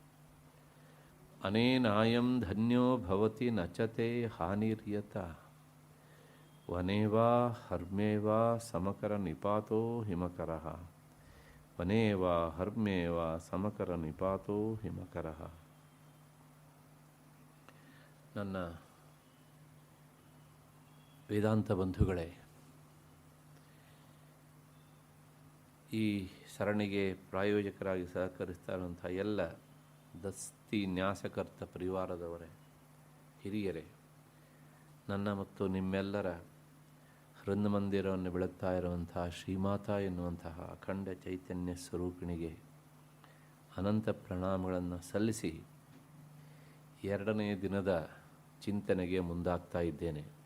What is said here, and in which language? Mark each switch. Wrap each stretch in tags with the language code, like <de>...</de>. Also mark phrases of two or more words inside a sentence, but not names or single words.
<sa>ಅನೇನಾಯಂ ಧನ್ಯೋ ಭವತಿ ನಚತೆ ಹಾನಿರ್ಯತ ವನೇ ವಾ ಹರ್ಮ್ಯೇ ವಾ ಸಮಕರ ನಿಪಾತೋ ಹಿಮಕರಃ. ವನೇ ವಾ ಹರ್ಮ್ಯೇ ವಾ ಸಮಕರ ನಿಪಾತೋ ಹಿಮಕರಃ.</sa> <kn>ನನ್ನ ವೇದಾಂತ ಬಂಧುಗಳೇ, ಈ ಸರಣಿಗೆ ಪ್ರಾಯೋಜಕರಾಗಿ ಸಹಕರಿಸ್ತಾ ಇರುವಂಥ ಎಲ್ಲ ದಸ್ತಿ ನ್ಯಾಸಕರ್ತ ಪರಿವಾರದವರೇ, ಹಿರಿಯರೇ, ನನ್ನ ಮತ್ತು ನಿಮ್ಮೆಲ್ಲರ ಹೃನ್ಮಂದಿರವನ್ನು ಬೆಳಗ್ತಾ ಇರುವಂತಹ ಶ್ರೀಮಾತಾ ಎನ್ನುವಂತಹ ಅಖಂಡ ಚೈತನ್ಯ ಸ್ವರೂಪಿಣಿಗೆ ಅನಂತ ಪ್ರಣಾಮಗಳನ್ನು ಸಲ್ಲಿಸಿ ಎರಡನೇ ದಿನದ ಚಿಂತನೆಗೆ ಮುಂದಾಗ್ತಾ ಇದ್ದೇನೆ.</kn>